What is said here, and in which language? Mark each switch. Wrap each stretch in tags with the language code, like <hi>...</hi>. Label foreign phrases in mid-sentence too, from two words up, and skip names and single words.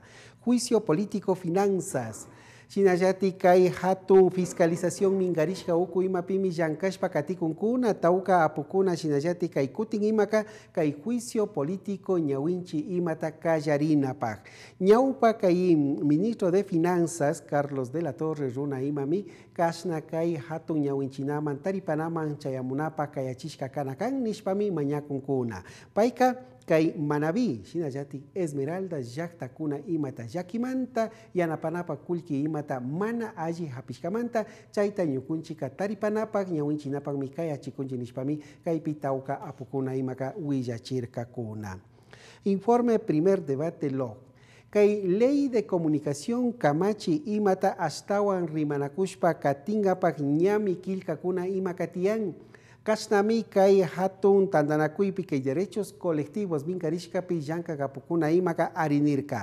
<es>Juicio político finanzas.</es> <qu>Sinayati kay hatun fiscalización mingarishka uku imapimi llankashpa katikunkuna tauka apukuna sinayati kay kutin imaka kay</qu> <es>juicio político</es> <qu>ñawinchi imata kallarinapak. Ñawpa kay</qu> <es>ministro de Finanzas</es> <qu>Carlos de la Torre runa imami kasna kay hatun ñawinchinaman taripanaman chayamunapa kayachishka kanakan nishpami mañakunkuna. Paika kay Manaví, sinayati Esmeralda llaktakuna imata llakimanta yanapanapa kullki imata mana alli hapishkamanta chayta ñukunchika taripanapak ñawinchinapak mi kayachikunchi nishpami kaypi tawka apukuna imaka willachirkakuna.</qu> <es>Informe primer debate lo.</es> <qu>Kay Ley de Comunicación Kamachi imata astawan rimanakushpa katingapak ñami kilkakuna imakatiyan. Kashnami kai hatun tandanakuipi kai</qu> <es>derechos colectivos</es> <qu>vincarishkapi yanka kapukuna imaka arinirka.</qu>